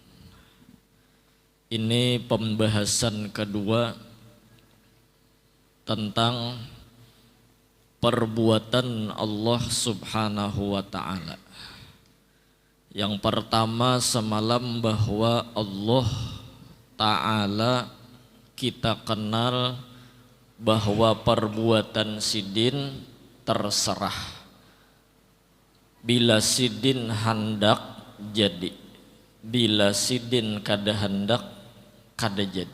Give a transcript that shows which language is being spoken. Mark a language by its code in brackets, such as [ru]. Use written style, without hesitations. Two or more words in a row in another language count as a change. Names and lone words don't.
[id] Ini pembahasan kedua tentang perbuatan Allah [ar] سبحانه وتعالى. [bjn] Yang pertama semalam bahwa Allah Ta'ala kita kenal bahwa perbuatan sidin terserah. Bila sidin hendak jadi, bila sidin kada hendak kada jadi.